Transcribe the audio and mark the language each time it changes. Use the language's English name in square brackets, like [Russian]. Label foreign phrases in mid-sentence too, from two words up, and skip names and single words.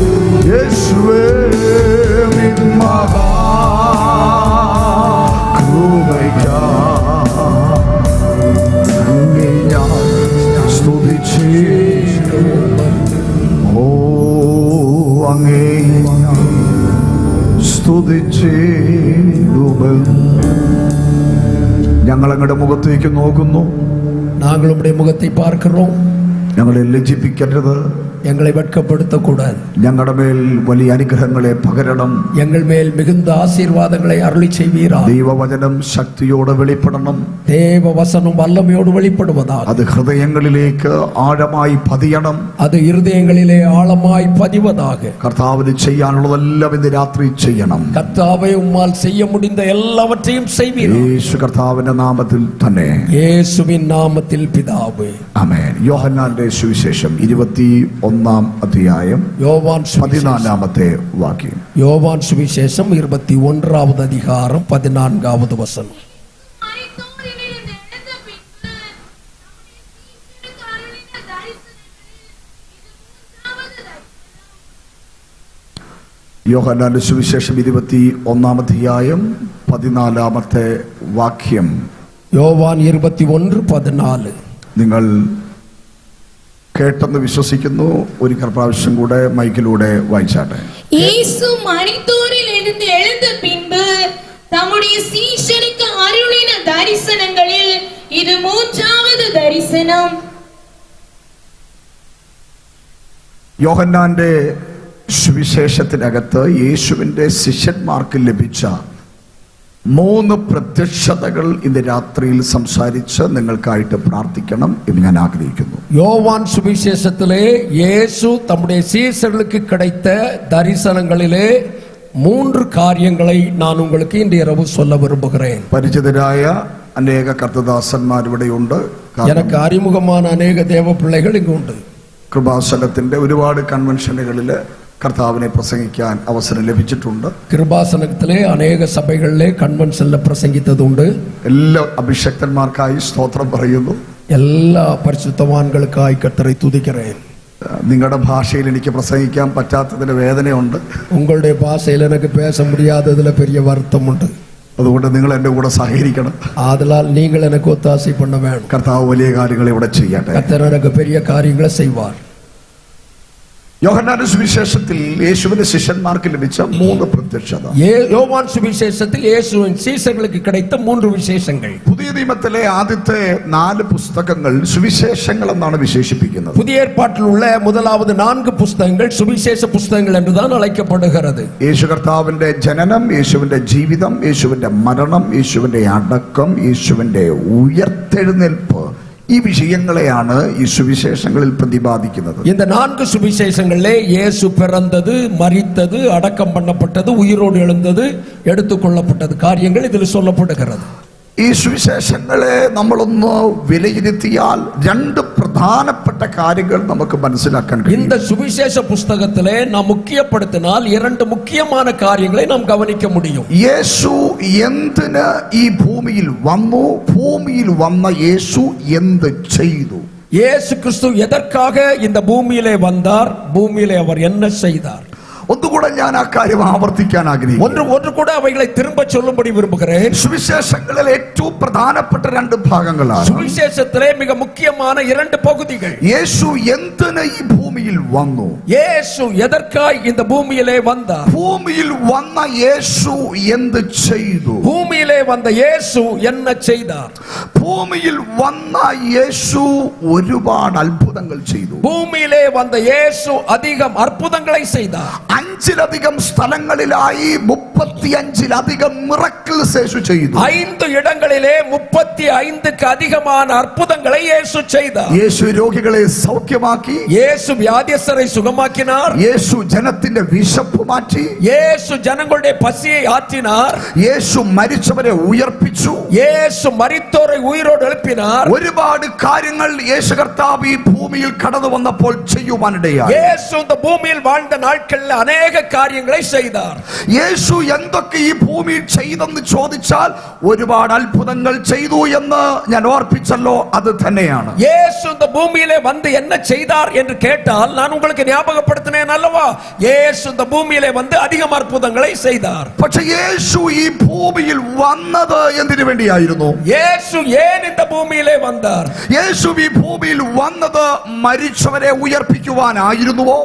[Malayalam] യേശുവേ നിൻ മഹാ കൃപയ്ക്കായി അങ്ങേ ഞാൻ സ്തുതിച്ചിടുമെന്നും. ഓ അങ്ങേ ഞാൻ സ്തുതിച്ചിടുമെന്നും. ഞങ്ങൾ അങ്ങയുടെ മുഖത്തേക്ക് നോക്കുന്നു. [Tamil] நாங்கள் உம்முடைய முகத்தை பார்க்கிறோம். [Malayalam] ഞങ്ങളെ ലജ്ജിപ്പിക്കരുത്. [Tamil] எங்களை வெட்கப்படுத்தக்கூடாது. [Malayalam] ഞങ്ങളുടെ മേൽ വലിയ അനുഗ്രഹങ്ങളെ പകരണം. [Tamil] எங்கள் மேல் மிகுந்த ஆசீர்வாதங்களை அருளி செய்வீராக. [Malayalam] ദൈവവചനം ശക്തിയോടെ വെളിപ്പെടണം. [Tamil] தேவ வசனம் வல்லமையோடு வெளிப்படுவதாக. [Malayalam] അത് ഹൃദയങ്ങളിലേക്ക് ആഴമായി പതിയണം. [Tamil] அது இருதயங்களிலே ஆழமாய் பதிவதாக. [Malayalam] കർത്താവിന് ചെയ്യാനുള്ളതെല്ലാം ഇന്ന് രാത്രി ചെയ്യണം. [Tamil] கர்த்தாவே உம்மால் செய்ய முடிந்த எல்லாவற்றையும் செய்வீராக. [Malayalam] യേശു കർത്താവിന്റെ നാമത്തിൽ തന്നെ. [Tamil] இயேசுவின் நாமத்தில் பிதாவே. [Malayalam] ആമേൻ. യോഹന്നാന്റെ സുവിശേഷം 21-ാം അധ്യായം யோவான் 14-ാമത്തെ വാക്യം. [Tamil] யோவான் சுவிசேஷம் 21வது அதிகாரம் 14வது வசனம். [Malayalam] യോഹന്നാന്റെ സുവിശേഷം 21-ാം അധ്യായം 14-ാമത്തെ വാക്യം. [Tamil] யோவான் 21:14. [Malayalam] നിങ്ങൾ കേട്ടെന്ന് വിശ്വസിക്കുന്നു. ഒരു പ്രാവശ്യം കൂടെ മൈക്കിലൂടെ വായിച്ചാട്ടെ. [Tamil] இயேசு மரித்தோரில் இருந்து எழுந்த பின்பு தம்முடைய சீஷருக்கு அருளின தரிசனங்களில் இது மூன்றாவது தரிசனம். [Malayalam] യോഹന്നാന്റെ സുവിശേഷത്തിനകത്ത് യേശുവിന്റെ ശിഷ്യന്മാർക്ക് ലഭിച്ച 3 പ്രത്യക്ഷതകൾ ഇന്ന് രാത്രിയിൽ സംസാരിച്ച് നിങ്ങൾക്കായിട്ട് പ്രാർത്ഥിക്കണം എന്ന് ഞാൻ ആഗ്രഹിക്കുന്നു. [Tamil] யோவான் சுவிசேஷத்திலே இயேசு தம்முடைய சீஷர்களுக்கு கிடைத்த தரிசனங்களிலே 3 காரியங்களை நான் உங்களுக்கு இன்று இரவு சொல்ல விரும்புகிறேன். [Malayalam] പരിചിതരായ അനേക കർത്തദാസന്മാർ ഇവിടെയുണ്ട്. [Tamil] எனக்கு அறிமுகமான அநேக தேவ பிள்ளைகள் இங்கு உண்டு. [Malayalam] കൃപാസനത്തിന്റെ ഒരുപാട് കൺവെൻഷനുകളിൽ കർത്താവിനെ പ്രസംഗിക്കാൻ അവസരം ലഭിച്ചിട്ടുണ്ട്. [Tamil] கிருபாசனத்திலே அநேக சபைகளிலே கன்வென்ஷன்ல பிரசங்கித்ததுண்டு. [Malayalam] എല്ലാ അഭിഷക്തന്മാർക്കായി സ്തോത്രം പറയുന്നു. [Tamil] எல்லா பரிசுத்தவான்களுக்காய் கர்த்தரை துதிக்கிறேன். [Malayalam] നിങ്ങളുടെ ഭാഷയിൽ എനിക്ക് പ്രസംഗിക്കാൻ പറ്റാത്തതിന് വേദനയുണ്ട്. [Tamil] உங்களுடைய பாஷையில் எனக்கு பேச முடியாததுல பெரிய வருத்தம் உண்டு. [Malayalam] അതുകൊണ്ട് നിങ്ങൾ എൻ്റെ കൂടെ സഹകരിക്കണം. [Tamil] ஆதலால் நீங்கள் எனக்கு ஒத்தாசை பண்ண வேணும். [Malayalam] കർത്താവ് വലിയ കാര്യങ്ങൾ ഇവിടെ ചെയ്യട്ടെ. [Tamil] கர்த்தர் எனக்கு பெரிய காரியங்களை செய்வார். [Malayalam] യോഹന്നാന്റെ സുവിശേഷത്തിൽ യേശുവിന്റെ ശിഷ്യന്മാർക്ക് ലഭിച്ച 3 പ്രത്യക്ഷത. [Tamil] யோவான் சுவிசேஷத்தில் இயேசுவின் சீஷர்களுக்கு கிடைத்த 3 விசேஷங்கள். [Malayalam] പുതിയ നിയമത്തിലെ ആദ്യത്തെ 4 പുസ്തകങ്ങൾ സുവിശേഷങ്ങൾ എന്നാണ് വിശേഷിപ്പിക്കുന്നത്. [Tamil] புதிய ஏற்பாட்டில் உள்ள முதலாவது 4 புஸ்தகங்கள் சுவிசேஷ புஸ்தகங்கள் என்றுதான் அழைக்கப்படுகிறது. [Malayalam] യേശു കർത്താവിന്റെ ജനനം, യേശുവിന്റെ ജീവിതം, യേശുവിന്റെ മരണം, യേശുവിന്റെ അടക്കം, യേശുവിന്റെ ഉയർത്തെഴുന്നേൽപ്പ്, ഈ വിഷയങ്ങളെയാണ് ഈ സുവിശേഷങ്ങളിൽ പ്രതിപാദിക്കുന്നത്. [Tamil] இந்த 4 சுவிசேஷங்களிலே இயேசு பிறந்தது, மரித்தது, அடக்கம் பண்ணப்பட்டது, உயிரோடு எழுந்தது, எடுத்துக்கொள்ளப்பட்டது காரியங்கள் இதில் சொல்லப்படுகிறது. [Malayalam] ഈ സുവിശേഷങ്ങളെ നമ്മളൊന്ന് വിലയിരുത്തിയാൽ 2 പ്രധാനപ്പെട്ട കാര്യങ്ങൾ നമുക്ക് മനസ്സിലാക്കാൻ കഴിയും. [Tamil] இந்த சுவிசேஷ புஸ்தகத்திலே நாம் முக்கியப்படுத்தினால் 2 முக்கியமான காரியங்களை நாம் கவனிக்க முடியும். [Malayalam] യേശു എന്തിന് ഈ ഭൂമിയിൽ വന്നു? ഭൂമിയിൽ വന്ന യേശു എന്ത് ചെയ്തു? [Tamil] இயேசு கிறிஸ்து எதற்காக இந்த பூமியிலே வந்தார்? பூமியிலே அவர் என்ன செய்தார்? [Malayalam] ഒന്നുകൂടെ ഞാൻ ആ കാര്യം ആവർത്തിക്കാൻ ആഗ്രഹിക്കുന്നു. [Tamil] ஒன்று கூட അவைகளை திரும்ப சொல்லும்படி விரும்புகிறேன். [Malayalam] സുവിശേഷങ്ങളിൽ ഏറ്റവും പ്രധാനപ്പെട്ട 2 ഭാഗങ്ങളാണ്. [Tamil] சுவிசேஷத்திலே மிக முக்கியமான 2 பகுதிகள். [Malayalam] യേശു എന്തിന് ഈ ഭൂമിയിൽ വന്നു? [Tamil] இயேசு எதற்காய் இந்த பூமியிலே வந்தார்? [Malayalam] ഭൂമിയിൽ വന്ന യേശു എന്ത് ചെയ്തു? [Tamil] பூமியிலே வந்த இயேசு என்ன செய்தார்? [Malayalam] ഭൂമിയിൽ വന്ന യേശു ഒരുപാട് അത്ഭുതങ്ങൾ ചെയ്തു. [Tamil] பூமியிலே வந்த இயேசு அதிகம் அற்புதங்களை செய்தார். [Malayalam] 5ലധികം സ്ഥലങ്ങളിലായി 35ലധികം മിറക്കിൾസ് യേശു ചെയ്തു. [Tamil] 5 இடங்களிலே 35க்கு அதிகமான அற்புதங்களை இயேசு செய்தார். [Malayalam] യേശു രോഗികളെ സൗഖ്യമാക്കി. [Tamil] இயேசு வியாதியஸ்தரை சுகமாக்கினார். [Malayalam] യേശു ജനത്തിന്റെ വിശപ്പ് മാറ്റി. [Tamil] இயேசு ஜனங்களுடைய பசியை ஆற்றினார். [Malayalam] യേശു മരിച്ചവരെ ഉയർപ്പിച്ചു. [Tamil] இயேசு மரித்தோரை உயிரோடு எழுப்பினார். [Malayalam] ഒരുപാട് കാര്യങ്ങൾ യേശു കർത്താവ് ഈ ഭൂമിയിൽ കടന്നു വന്നപ്പോൾ ചെയ്യുവാനിടയായി. [Tamil] இயேசு இந்த பூமியில் வாழ்ந்த நாட்களில் அநேக காரியங்களை செய்தார். [Malayalam] യേശു എന്തൊക്കെ ഈ ഭൂമിയിൽ ചെയ്തെന്ന് ചോദിച്ചാൽ ഒരുപാട് അത്ഭുതങ്ങൾ ചെയ്തു എന്ന് ഞാൻ ഓർപ്പിച്ചല്ലോ, അത് തന്നെയാണ്. [Tamil] இயேசு இந்த பூமியிலே வந்து என்ன செய்தார் என்று கேட்டால் நான் உங்களுக்கு ஞாபகப்படுத்தினேன் அல்லவா? இயேசு இந்த பூமியிலே வந்து அதிக அற்புதங்களை செய்தார். [Malayalam] പക്ഷേ യേശു ഈ ഭൂമിയിൽ വന്നത് എന്തിനു വേണ്ടിയായിരുന്നു? [Tamil] இயேசு ஏன் இந்த பூமியிலே வந்தார்? [Malayalam] യേശു ഈ ഭൂമിയിൽ വന്നത് മരിച്ചവരെ ഉയർപ്പിക്കുവാനായിരുന്നുവോ?